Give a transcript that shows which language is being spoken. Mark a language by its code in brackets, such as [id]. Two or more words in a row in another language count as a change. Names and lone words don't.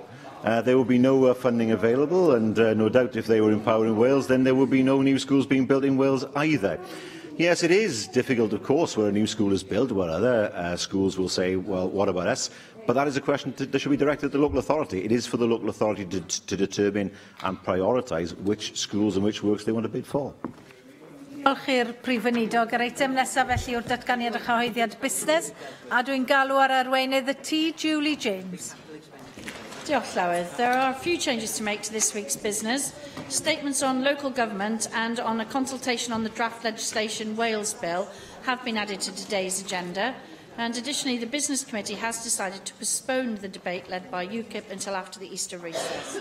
[en] There will be no funding available, and no doubt if they were in power in Wales, then there would be no new schools being built in Wales either. Yes, it is difficult, of course, where a new school is built, where other schools will say, well, what about us? But that is a question that should be directed at the local authority. It is for the local authority to determine and prioritise which schools and which works they want to bid for. [cy] Diolch i'r Prif Weinidog. Yr eitem nesaf felly yw'r datganiad a chyhoeddiad busnes, a dwi'n galw ar arweinydd y tŷ, Julie James. Diolch Llywyd. [en] There are a few changes to make to this week's business. Statements on local government and on a consultation on the draft legislation Wales Bill have been added to today's agenda. And additionally, the Business Committee has decided to postpone the debate led by UKIP until after the Easter recess.